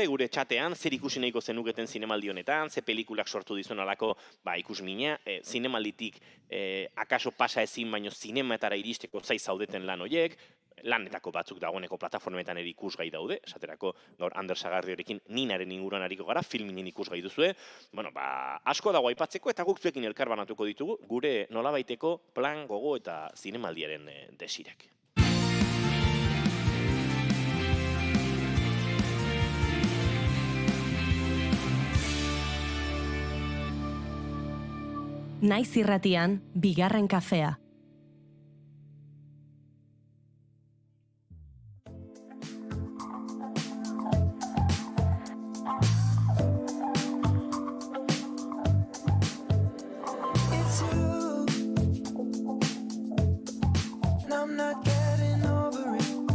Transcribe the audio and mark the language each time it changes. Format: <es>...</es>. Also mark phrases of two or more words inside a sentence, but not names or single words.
<eu>gure txatean, zer ikusi nahiko zenuketen zinemaldi honetan, ze pelikulak sortu dizuen alako, ikusmina, zinemalditik akaso pasa ezin, baino zinematara iristeko zai zaudeten lan horiek, lanetako batzuk dagoeneko plataformetan ere ikusgai daude, esaterako gaur Ander Sagardiorekin Ninaren inguruan ariko gara, filminen ikusgai duzue, asko dago aipatzeko eta guk zuekin elkarbanatuko ditugu gure nolabaiteko plan, gogo eta zinemaldiaren desirek. Naiz irratian, bigarren kafea.</eu> <en>It's you, and I'm not getting over it.</en>